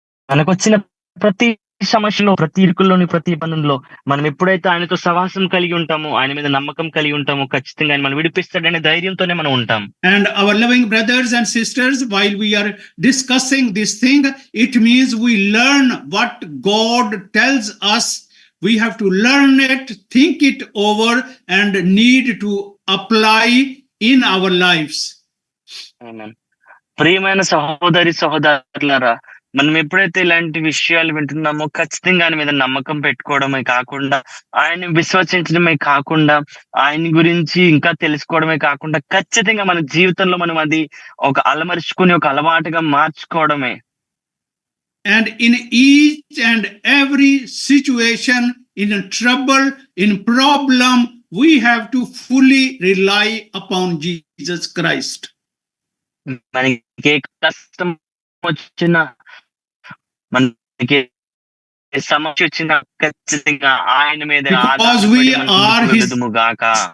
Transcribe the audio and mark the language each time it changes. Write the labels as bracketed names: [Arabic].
[Telugu] మనకొచ్చిన ప్రతి సమస్యలో, ప్రతి ఇరుకుల్లోని, ప్రతి ఇబ్బందుల్లో మనం ఎప్పుడైతే ఆయనతో సహవాసం కలిగి ఉంటామో, ఆయన మీద నమ్మకం కలిగి ఉంటామో ఖచ్చితంగా ఆయన మనం విడిపిస్తాడనే ధైర్యంతోనే మనం ఉంటాం. [English] And our loving brothers and sisters, while we are discussing this thing, it means we learn what God tells us. We have to learn it, think it over, and need to apply in our lives. [Telugu] ప్రియమైన సహోదరి సహోదరులారా, మనం ఎప్పుడైతే ఇలాంటి విషయాలు వింటున్నామో ఖచ్చితంగా ఆయన మీద నమ్మకం పెట్టుకోవడమే కాకుండా, ఆయన విశ్వసించడమే కాకుండా, ఆయన గురించి ఇంకా తెలుసుకోవడమే కాకుండా ఖచ్చితంగా మన జీవితంలో మనం అది ఒక అలమర్చుకుని ఒక అలవాటుగా మార్చుకోవడమే. [English] And in each and every situation, in trouble, in problem, we have to fully rely upon Jesus Christ. [Telugu] మనకి ఏ కష్టం వచ్చినా, మనకి సమస్య వచ్చినా ఖచ్చితంగా ఆయన మీద ఆధారపడదుముగాక.